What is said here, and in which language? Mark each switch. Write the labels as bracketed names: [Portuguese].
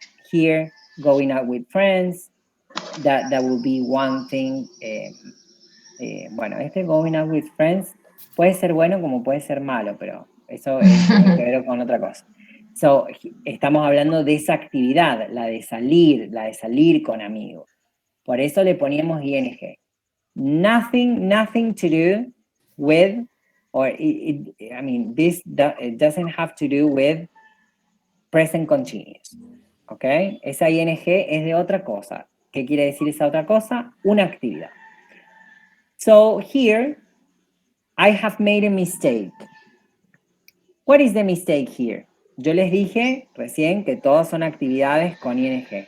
[English] Here, going out with friends. That will be one thing. [Spanish] Bueno, este [English] going out with friends [Spanish] puede ser bueno como puede ser malo, pero eso tiene que ver con otra cosa. So, estamos hablando de esa actividad, la de salir con amigos. Por eso le poníamos ing. [English] Nothing to do with, or this it doesn't have to do with present continuous. [Spanish] ¿Ok? Esa ing es de otra cosa. ¿Qué quiere decir esa otra cosa? Una actividad. [English] So here, I have made a mistake. What is the mistake here? [Spanish] Yo les dije recién que todas son actividades con ing.